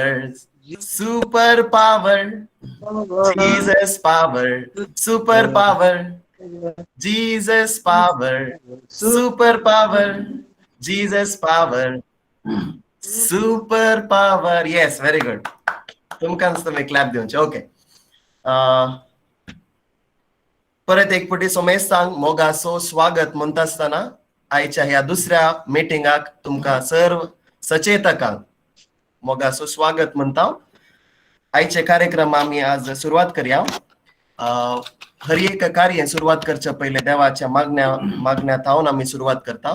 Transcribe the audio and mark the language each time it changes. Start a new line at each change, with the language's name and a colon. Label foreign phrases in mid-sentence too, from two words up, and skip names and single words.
English: Super power. Jesus power. Super power. Jesus power. Super power. Jesus power. Super power. Yes, very good.
Konkani: तुमकांच तुम्ही क्लॅप दिवचे. ओके परत एक पुटी सोमेश सांग मोगासो स्वागत म्हणता असताना आयच्या ह्या दुसऱ्या मिटिंगाक तुमका सर्व सचेतकांक मोगासो स्वागत म्हणता.
Marathi: आयचे कार्यक्रम आम्ही आज सुरुवात करूया. हर एक कार्य सुरुवात करच्या पहिले देवाच्या मागण्यात हावून आम्ही सुरुवात करता.